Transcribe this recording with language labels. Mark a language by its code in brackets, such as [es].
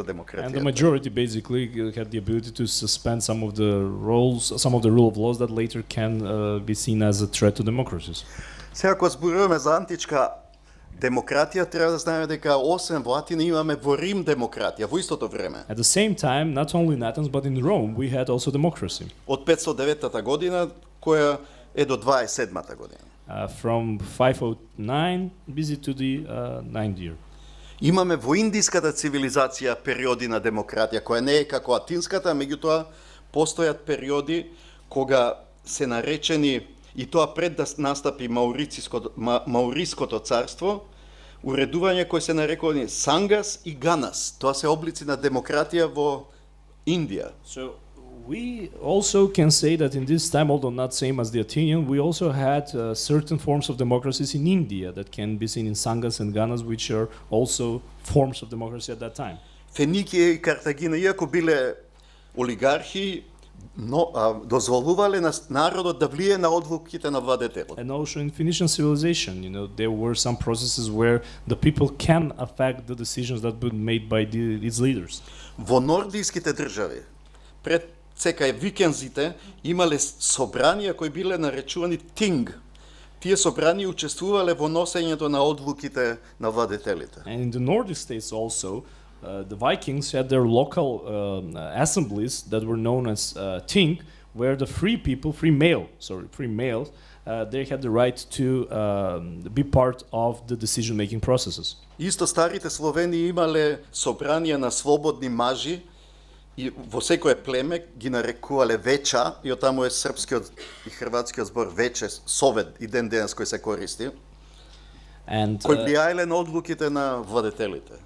[en] And the [mk] демократија. [en] majority basically had the ability to suspend some of the rule of laws that later can be seen as a threat to democracies. [mk] Сега кога зборуваме за античка демократија, треба да знаеме дека освен во Атина имаме во Рим демократија во истото време. [en] At the same time, not only in Athens but in Rome, we had also democracy. [mk] Од 509 година која е до 27 година. [en] From 509 BC to the 9th year. [mk] Имаме во индиската цивилизација периоди на демократија, која не е како атинската, меѓутоа постојат периоди кога се наречени, и тоа пред да настапи Мауриското царство, уредување кои се нарекувани Сангас и Ганас. Тоа се облици на демократија во Индија. [en] So we also can say that in this time, although not same as the Athenian, we also had certain forms of democracies in India that can be seen in Sangas and Ganas, which are also forms of democracy at that time. [mk] Феникија и Картагина, иако биле олигархи, дозволувале на народот да влие на одлуките на владетелот. [en] And also in Phoenician civilization, there were some processes where the people can affect the decisions that were made by its leaders. [mk] Во нордиските држави, пред секај викензите, имале собранија кои биле наречувани тинг. Тие собранија учествувале во носењето на одлуките на владетелите. [en] And in the Nordic states also, the Vikings had their local assemblies that were known as ting, where the free males, they had the right to be part of the decision-making processes. [mk] Исто старите Словени имале собранија на слободни мажи, и во секое племе ги нарекувале веча, и отаму е српскиот и хрватскиот збор вече, совет и ден денес кој се користи, кој влијаеле на одлуките на владетелите.